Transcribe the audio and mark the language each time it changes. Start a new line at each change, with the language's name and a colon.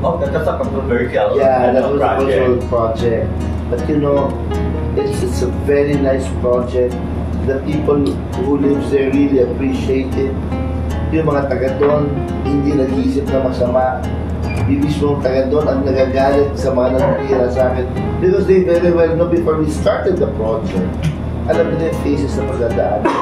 English: Oh, that's a controversial that was a controversial project. But it's a very nice project. The people who live there really appreciate it.
Filipino: Yung mga taga doon, hindi nag-iisip na masama. Yung mismong taga doon ang nagagalit sa mga nangyayari sa akin.
English: Because they very well know before we started the project,
Filipino: alam nila yung phases na pagdadaan.